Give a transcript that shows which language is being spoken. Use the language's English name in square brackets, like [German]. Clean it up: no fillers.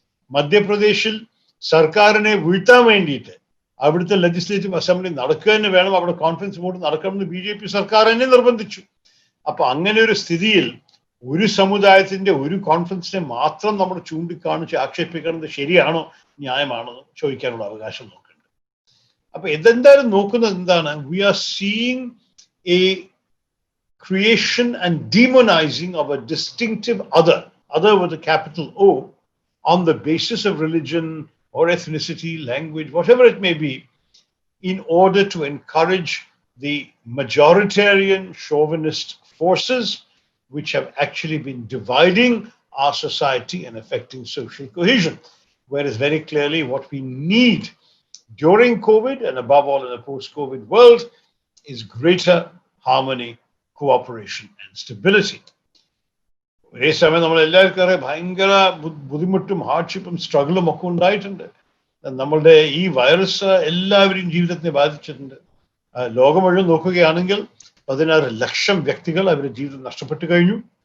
[Malayalam] മധ്യപ്രദേശിൽ സർക്കാരിനെ വീഴ്ത്താൻ വേണ്ടിയിട്ട് അവിടുത്തെ ലെജിസ്ലേറ്റീവ് അസംബ്ലി നടക്കുക തന്നെ വേണം, അവിടെ കോൺഫറൻസ് ബോർഡ് നടക്കണമെന്ന് BJP സർക്കാർ തന്നെ നിർബന്ധിച്ചു. അപ്പൊ അങ്ങനെ ഒരു സ്ഥിതിയിൽ ഒരു സമുദായത്തിന്റെ ഒരു കോൺഫറൻസിനെ മാത്രം നമ്മൾ ചൂണ്ടിക്കാണിച്ച് ആക്ഷേപിക്കുന്നത് ശരിയാണോ ന്യായമാണോ ചോദിക്കാനുള്ള അവകാശം നോക്കുന്നുണ്ട്. അപ്പൊ ഇതെന്തായാലും നോക്കുന്നത് എന്താണ്? [English] We are seeing a creation and demonizing of a distinctive other with a capital O, on the basis of religion or ethnicity, language, whatever it may be, in order to encourage the majoritarian chauvinist forces which have actually been dividing our society and affecting social cohesion. Whereas very clearly what we need during COVID and above all in a post-COVID world is greater harmony, cooperation and stability. [Malayalam] ഒരേ സമയം നമ്മൾ എല്ലാവർക്കും അറിയാം ഭയങ്കര ബുദ്ധിമുട്ടും ഹാർഡ്ഷിപ്പും സ്ട്രഗിളും ഒക്കെ ഉണ്ടായിട്ടുണ്ട്. നമ്മളുടെ ഈ വൈറസ് എല്ലാവരെയും ജീവിതത്തിനെ ബാധിച്ചിട്ടുണ്ട്. ലോകം മുഴുവൻ നോക്കുകയാണെങ്കിൽ 16 ലക്ഷം വ്യക്തികൾ അവരുടെ ജീവിതം നഷ്ടപ്പെട്ടു കഴിഞ്ഞു.